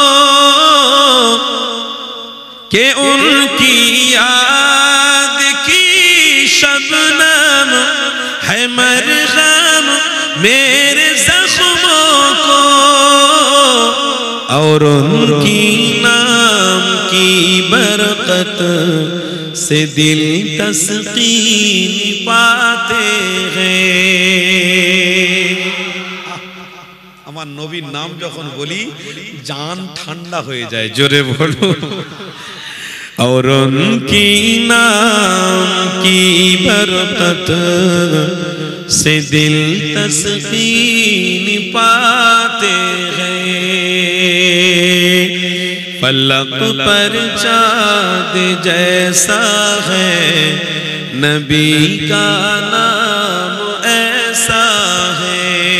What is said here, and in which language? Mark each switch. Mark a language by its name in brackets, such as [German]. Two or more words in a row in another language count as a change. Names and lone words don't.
[Urdu] کہ ان کی یاد کی شبنم ہے مرہم میرے زخموں کو اور ان کی نام کی برکت سے دل تسکین پاتے [Bangla] ہیں আমার নবীর নাম যখন বলি জান ঠান্ডা হয়ে যায় জোরে বলো [Urdu] اور ان کی نام کی برکت سے دل تسکین پاتے ہیں فلک پر چاند جیسا ہے نبی کا نام ایسا ہے